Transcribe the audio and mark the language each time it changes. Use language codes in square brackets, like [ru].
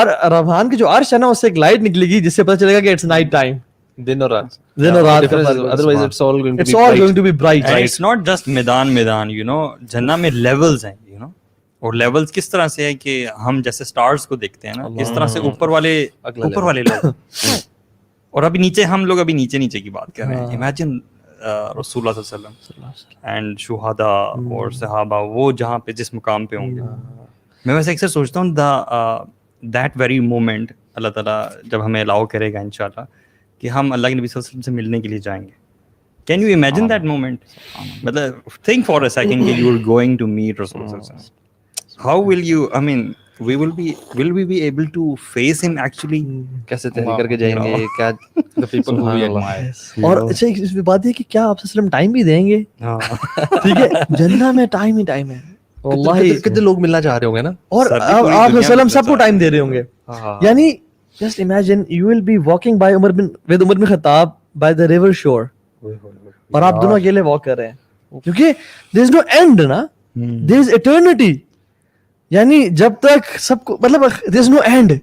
[ur] رحمان کی جو عرش ہے نا, اس سے ایک لائٹ نکلے گی جس سے پتہ چلے گا کہ [en] it's night time, [ur] دن اور رات. [en] otherwise it's all going to be bright. And it's not just [ur] میدان, you know, جنت میں لیولز ہیں, you know, اور لیولز کس طرح سے ہے کہ ہم جیسے سٹارز کو دیکھتے ہیں نا, اس طرح سے اوپر والے لوگ, اور ابھی نیچے ہم لوگ ابھی نیچے کی بات کر رہے ہیں. امیجن رسول اللہ صلی اللہ علیہ وسلم اینڈ شہداء اور صحابہ, وہ جہاں پہ جس مقام پہ ہوں گے. میں ویسے اکثر سوچتا ہوں [en] that very moment [ur] اللہ تعالیٰ جب ہمیں الاؤ کرے گا انشاءاللہ کہ ہم اللہ کے نبی صلی اللہ علیہ وسلم سے ملنے کے لیے جائیں گے. [en] Can you imagine that moment? مطلب think for a second کہ you are going to meet رسول اللہ صلی اللہ علیہ وسلم. How will you, I mean will we be able to face him actually? [ur] کیسے تحریک کر کے جائیں گے, کیا [en] the people who we admire. [ur] اور اچھا اس بات یہ کہ کیا آپ وسلم ٹائم بھی دیں گے؟ ٹھیک ہے, جنت میں ٹائم ہی ٹائم ہے. واللہ کتنے لوگ ملنا چاہ رہے ہوں گے نا, اور آپ وسلم سب کو ٹائم دے رہے ہوں گے. [en] یعنی just imagine you will be walking by Umar bin Khattab by the river shore, [ur] اور آپ دونوں اکیلے واک کر رہے ہیں, کیونکہ [en] there is no end نا, there is eternity. [ur] یعنی جب تک سب کو, مطلب [en] there is no end.